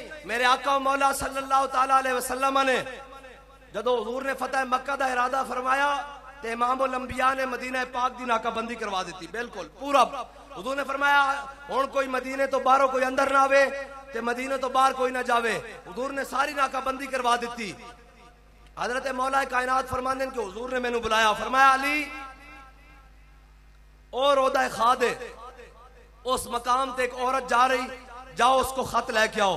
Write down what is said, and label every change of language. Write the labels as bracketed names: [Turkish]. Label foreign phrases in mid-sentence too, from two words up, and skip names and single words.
[Punjabi] میرے آقا مولا [Arabic] صلی اللہ تعالیٰ علیہ وسلم [Punjabi] نے جدوں حضور نے فتح مکہ دا ارادہ فرمایا تے [Arabic] امام الانبیاء [Punjabi] نے مدینہ پاک دی ناکہ بندی کروا دی، بالکل پورا. حضور نے فرمایا ہن کوئی مدینے تو باہروں کوئی اندر نا آوے تے مدینے تو باہر کوئی نا جاوے. حضور نے ساری ناکہ بندی کروا دی۔ حضرت مولا کائنات فرماتے ہیں کہ حضور نے مینوں بلایا، فرمایا علی اور اودا خاد اس مقام تے ایک عورت جا رہی, [Urdu] جاؤ اس کو خط لے کے آؤ.